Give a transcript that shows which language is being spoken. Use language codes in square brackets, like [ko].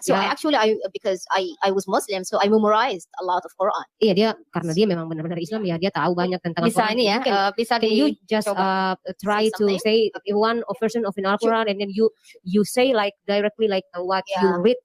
[en] So because I was Muslim, so I memorized a lot of Quran. [id] Iya, dia karena dia memang benar-benar Islam ya, dia tahu banyak tentang bisa Al-Quran. Ini ya, bisa [en] can you just try to say one version of an Al-Quran, and then you say like directly like what you read.